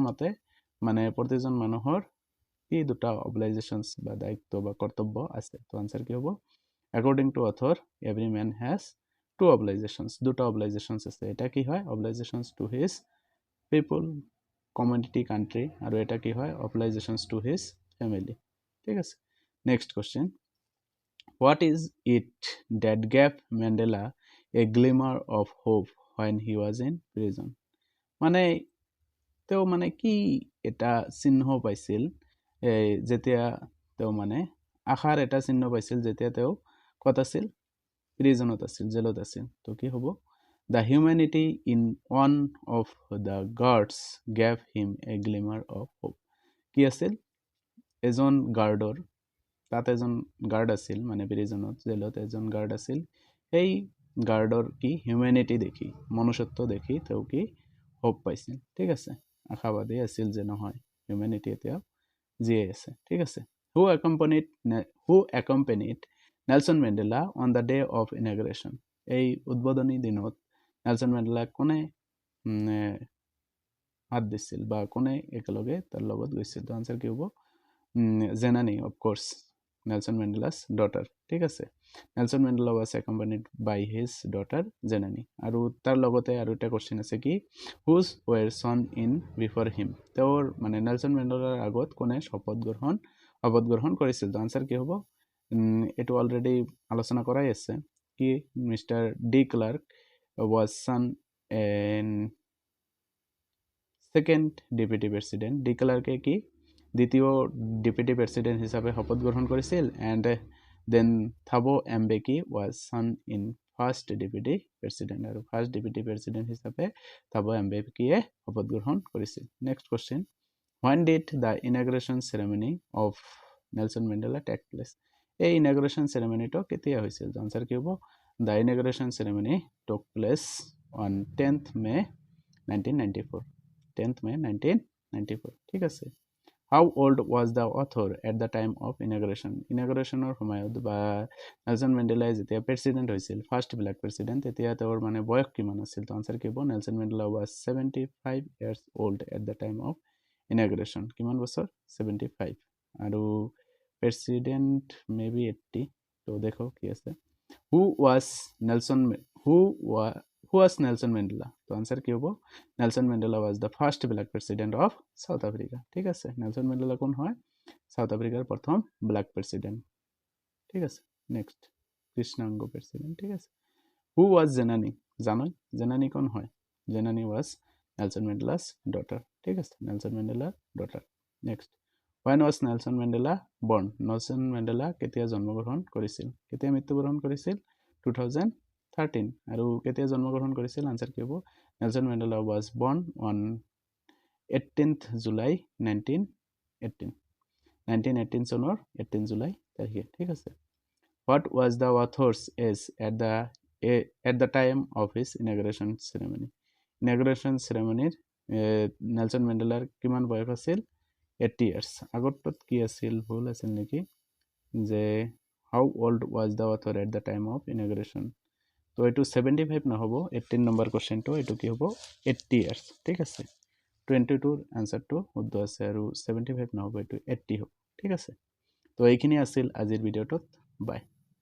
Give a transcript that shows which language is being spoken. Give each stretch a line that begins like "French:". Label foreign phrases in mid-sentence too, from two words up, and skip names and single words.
Assamese: মতে মানে প্ৰতিজন মানুহৰ কি দুটা অব্লাইজেশ্যনছ বা দায়িত্ব বা কৰ্তব্য আছে তো আনসাৰ কি হ'ব
English: according to author every man has two obligations
Assamese: দুটা অব্লাইজেশ্যনছ আছে এটা কি হয়
English: obligations to his people community country
Assamese: আৰু এটা কি হয়
English: obligations to his family
Assamese: ঠিক আছে
English: next question What is it that gave Mandela a glimmer of hope when he was in prison?
Assamese: মানে তেওঁ মানে কি এটা চিহ্ন পাইছিল যেতিয়া তেওঁ মানে আশাৰ এটা চিহ্ন পাইছিল যেতিয়া তেওঁ কত আছিল প্ৰিজনত আছিল জেলত আছিল তো কি হ'ব
English: The humanity in one of the guards gave him a glimmer of hope.
Assamese: কি আছিল এজন গাৰ্ডৰ তাত এজন গাৰ্ড আছিল মানে প্ৰিজনত জেলত এজন গাৰ্ড আছিল এই গাৰ্ডৰ কি হিউম্যানিটি দেখি মনুষ্যত্ব দেখি তেওঁ কি হোপ পাইছিল ঠিক আছে আশাবাদী আছিল যে নহয় হিউম্যানিটি এতিয়া জিয়ে আছে ঠিক আছে
English: who accompanied Nelson Mandela on the day of inauguration
Assamese: এই উদ্বোধনী দিনত নেলসন মেণ্ডেলা কোনে হাত দিছিল বা কোনে একেলগে তাৰ লগত গৈছিল তো আনসাৰ কি হ'ব জেনানি
English: of course
Assamese: Nelson Mandela's daughter ঠিক আছে
English: Nelson Mandela was accompanied by his daughter Janani
Assamese: আৰু তাৰ লগতে আৰু এটা কোৱেশ্চন আছে কি
English: whose were sworn in before him
Assamese: তেওঁৰ মানে নেলসন মেণ্ডেলাৰ আগত কোনে শপত গ্ৰহণ কৰিছিল তো আনসাৰ কি হ'ব এটো অলৰেডি আলোচনা কৰাই আছে কি মিস্টাৰ ডি ক্লাৰ্ক
English: was son and second deputy president
Assamese: ডি ক্লাৰ্কে কি দ্বিতীয়
English: deputy president
Assamese: হিচাপে শপত গ্ৰহণ কৰিছিল
English: and then
Assamese: থাবো এমবেকি was
English: son in first deputy president
Assamese: আৰু
English: first deputy president
Assamese: হিচাপে থাবো এমবেকিয়ে শপত গ্ৰহণ কৰিছিল
English: next question when did the inauguration ceremony of Nelson Mandela take place
Assamese: এই
English: inauguration ceremony
Assamese: টো কেতিয়া হৈছিল আনসাৰ কি হ'ব
English: the inauguration ceremony took place on 10th May 1994
Assamese: ঠিক আছে
English: How old was the author at the time of inauguration?
Assamese: Inaugurationৰ সময়ত বা নেলসন মেণ্ডেলা যেতিয়া প্ৰেসিডেন্ট হৈছিল
English: first black president
Assamese: তেতিয়া তেওঁৰ মানে বয়স কিমান আছিল তো আনসাৰ কি হ'ব নেলসন মেণ্ডেলা
English: was 75 years old at the time of inauguration
Assamese: কিমান বছৰ 75 আৰু
English: president maybe
Assamese: 80 তো দেখো কি আছে
English: Who was Nelson Mandela?
Assamese: তো আনসার কি হবে
English: Nelson Mandela was the first black president of South Africa
Assamese: ঠিক আছে Nelson Mandela কোন হয় সাউথ আফ্ৰিকাৰ প্ৰথম ব্ল্যাক প্ৰেসিডেন্ট ঠিক আছে নেক্সট কৃষ্ণাংগ প্ৰেসিডেন্ট ঠিক আছে
English: who was জেনানী
Assamese: জানোই জেনানী কোন হয়
English: জেনানী was Nelson Mandela's daughter
Assamese: ঠিক আছে নেলসন মেন্ডেলার ডটার নেক্সট
English: when was
Assamese: নেলসন মেন্ডেলা born নেলসন মেন্ডেলা কেতিয়া জন্মগ্ৰহণ কৰিছিল কেতিয়া মৃত্যুবৰণ কৰিছিল 2013 আৰু কেতিয়া জন্মগ্ৰহণ কৰিছিল আনসার কি হ'ব নেলসন মেন্ডেলা
English: was born on 18th July
Assamese: 1918 চনৰ 18 জুলাই তাৰিখে ঠিক আছে
English: what was the author's age at the time of his inauguration ceremony
Assamese: নেলসন মেন্ডেলাৰ কিমান বয়স আছিল 80 years আগতত কি আছিল ভুল আছিল নেকি যে
English: how old was the author at the time of inauguration
Assamese: তো এটো 75 নহব 18 নম্বৰ কোশ্চেনটো এটো কি হ'ব 80 years ঠিক আছে 22 আনসারটো শুদ্ধ আছে আৰু 75 নহব এটো 80 হ'ব ঠিক আছে তো এইখিনি আছিল আজিৰ ভিডিওটোত বাই